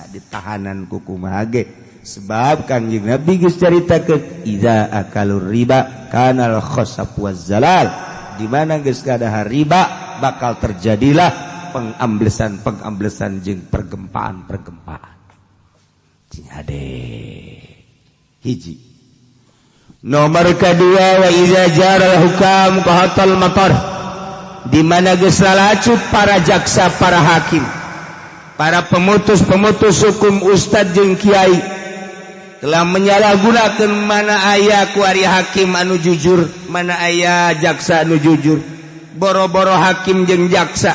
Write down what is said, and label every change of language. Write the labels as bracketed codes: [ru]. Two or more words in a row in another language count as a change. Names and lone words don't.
[su] ditahanan ku kumaha ge sebab Kanjeng Nabi geus caritakeun [ar] إذا أكل الربا كان الخسف والزلازل [su] di mana geus kadahar riba bakal terjadilah pengamblesan jeung pergempaan cing hade hiji nomor kedua [ar] وإذا جار الحكام قحط المطر [su] di mana geus lalacut para jaksa para hakim para pemutus hukum ustad jeung kiai telah menyalahgunakan mana aya kuari hakim anu jujur mana aya jaksa anu jujur boro-boro hakim jeung jaksa